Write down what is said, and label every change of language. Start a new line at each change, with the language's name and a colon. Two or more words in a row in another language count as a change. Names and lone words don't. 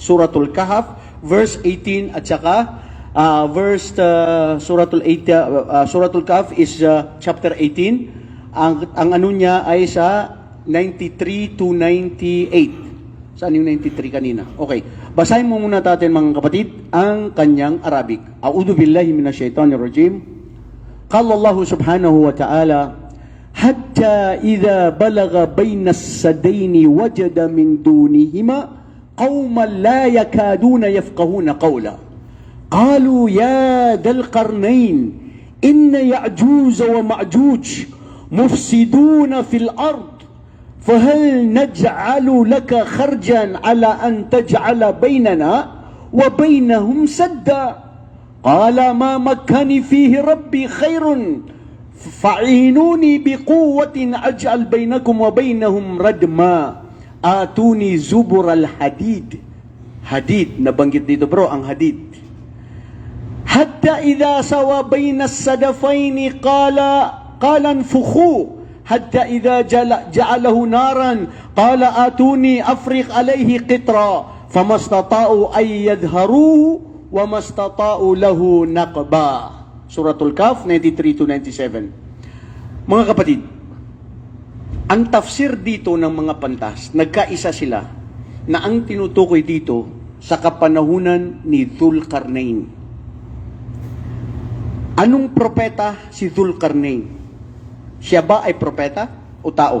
Filipino: Suratul Kahf,
English: verse 18
Filipino: at saka
English: Suratul Kahf is chapter 18.
Filipino: Ang ano niya ay sa 93 to 98. Saan yung 93 kanina? Okay. Basahin mo muna natin mga kapatid ang kanyang Arabic.
Arabic: أعوذ بالله من الشيطان الرجيم. قال الله سبحانه وتعالى حتى إذا بلغ بين السدين وجد من دونهما قوما لا يكادون يفقهون قولا. قالوا يا ذا القرنين إن يأجوج ومأجوج مفسدون في الأرض فهل نجعل لك خرجا على أن تجعل بيننا وبينهم سدا قال ما مكني فيه ربي خير فاعينوني بقوة أجعل بينكم وبينهم ردما آتوني زبر الحديد. Hadid,
Filipino: nabanggit dito bro, ang hadid.
Arabic: حتى إذا ساوى بين الصدفين قال انفخوا حتى إذا جعله نارا قال آتوني أفرغ عليه قطرا فما اسطاعوا أن يظهروه وما استطاعوا له نقبا.
Filipino: Suratul Kahf 93 to 97. Mga kapatid, ang tafsir dito ng mga pantas, nagkaisa sila na ang tinutukoy dito sa kapanahunan ni Dhul-Qarnain. Anong propeta si Dhul-Qarnain? Siya ba ay propeta o tao?